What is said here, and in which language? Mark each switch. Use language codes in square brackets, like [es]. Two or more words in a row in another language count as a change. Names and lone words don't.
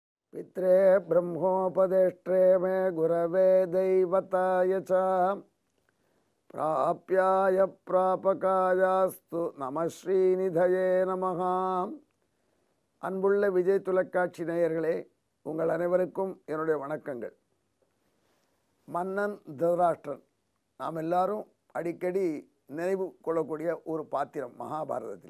[sa] पित्रे ब्रह्मोपदेष्ट्रे मे गुरवे दैवताय च प्राप्याय प्रापकायास्तु नम श्रीनिधये नमः. [ta] அன்புள்ள விஜய் தொலைக்காட்சி நேயர்களே, உங்கள் அனைவருக்கும் என்னுடைய வணக்கங்கள். மன்னன் திருதராஷ்டிரன் நாம் எல்லாரும் அடிக்கடி நினைவு கொள்ளக்கூடிய ஒரு பாத்திரம் மகாபாரதத்திலே.